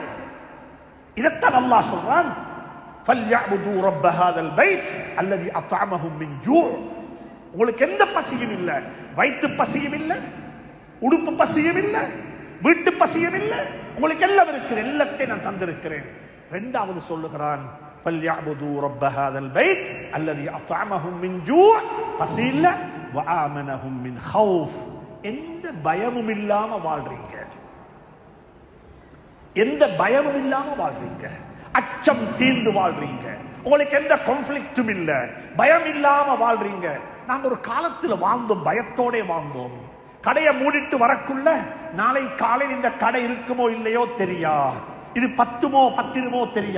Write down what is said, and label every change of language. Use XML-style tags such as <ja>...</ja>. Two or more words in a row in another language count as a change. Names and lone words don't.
<ta>இதைத்தான் அல்லாஹ் சொல்றான்,</ta> <ar>فليعبدوا رب هذا البيت الذي أطعمهم من جوع.</ar> <ta>உங்களுக்கு எந்த பசியும் இல்லை, வயிற்று பசியும் இல்லை, உடுப்பு பசியும் இல்லை, வீட்டு பசியும் இல்லை, உங்களுக்கு எல்லாம் இருக்குது, எல்லாத்தையும் நான் தந்திருக்கிறேன். இரண்டாவது சொல்லுகிறான்,</ta> <ar>فَلْيَعْبُدُوا رَبَّ هَذَا الْبَيْتِ الَّذِي أَطْعَمَهُم مِّن جُوعٍ</ar> <ta>பசி இல்ல,</ta> <ar>وَآمَنَهُم مِّنْ خَوْفٍ.</ar> <ta>எந்த பயமும் இல்லாம வாழ்றீங்க, எந்த பயமும் இல்லாம வாழ்றீங்க, அச்சம் தீர்ந்து வாழ்றீங்க, உங்களுக்கு எந்த கான்ஃப்ளிக்டும் இல்ல, பயம் இல்லாம வாழ்றீங்க. நாங்க ஒரு காலத்துல வாழ்ந்தோம், பயத்தோட வாழ்ந்தோம். கடையை மூடிட்டு வரக்குள்ள நாளை காலையில் இந்த கடை இருக்குமோ இல்லையோ தெரியா, இது 10மோ தெரியா.</ta>